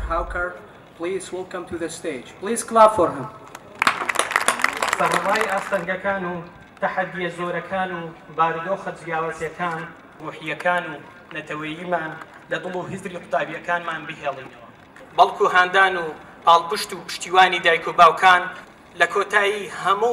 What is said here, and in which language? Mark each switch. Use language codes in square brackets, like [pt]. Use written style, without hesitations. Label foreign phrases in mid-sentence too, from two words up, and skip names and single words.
[en] Abubakar, please welcome to the stage. Please clap for him. [ckb] سەرڕای ئاستەنگەکان و تەحەدیە زۆرەکان و بارودۆخە جیاوازیەکان ڕوحیەکان و نەتەوەییمان لە دڵ و هیزری قوتابیەکانمان بهێڵینەوە بەڵکو هاندان و پاڵپشت و پشتیوانی دایک و باوکان لە کۆتایی هەموو